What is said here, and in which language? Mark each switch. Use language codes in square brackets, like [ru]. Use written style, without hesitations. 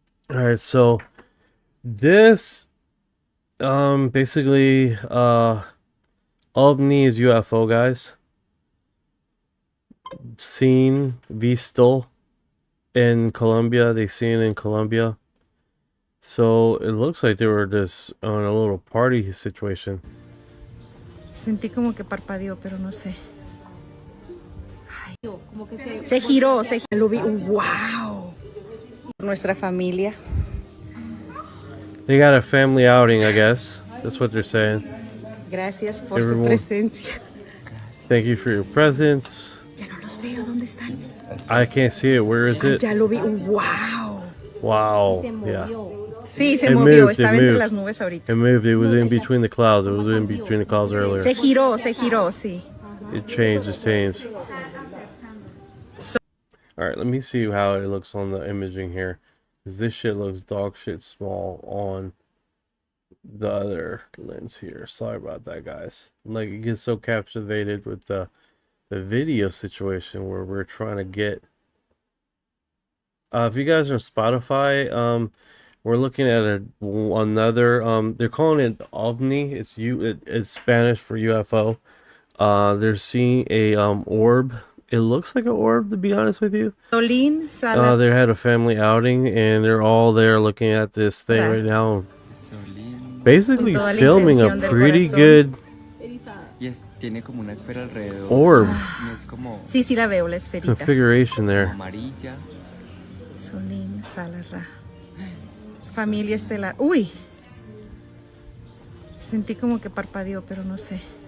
[en] Alright, so this basically ovni is UFO, guys. Seen, visto in Colombia. They seen it in Colombia. So it looks like they were just on a little party situation. [es] Sentí como que parpadeó, pero no sé. Se giró, lo vi. ¡Wow! Nuestra familia. [en] They got a family outing, I guess. That's what they're saying. [es] Gracias por su presencia. [en] Thank you for your presence. [es] Ya no los veo, ¿dónde están? [en] I can't see it. Where is it? [es] Ya lo vi. ¡Wow! [en] Wow. Yeah. [es] Sí, se movió. Estaba entre las nubes ahorita. [en] It moved. It was in between the clouds. It was in between the clouds earlier. [es] Se giró, sí. [en] It changed. It's changed. Alright, let me see how it looks on the imaging here. Because this shit looks dog shit small on the other lens here. Sorry about that, guys. Like, it gets so captivated with the video situation where we're trying to get... if you guys are on Spotify, we're looking at another... they're calling it OVNI. It's Spanish for UFO. They're seeing a orb. It looks like an orb, to be honest with you. They had a family outing, and they're all there looking at this thing right now. Basically filming a pretty good [es] Tiene como una esfera alrededor. [en] orb [es] Es como Sí, sí la veo, la esferita. [en] configuration there. [es] amarilla. Solín, Salarra. Familia estelar. ¡Uy! Sentí como que parpadeó, pero no sé.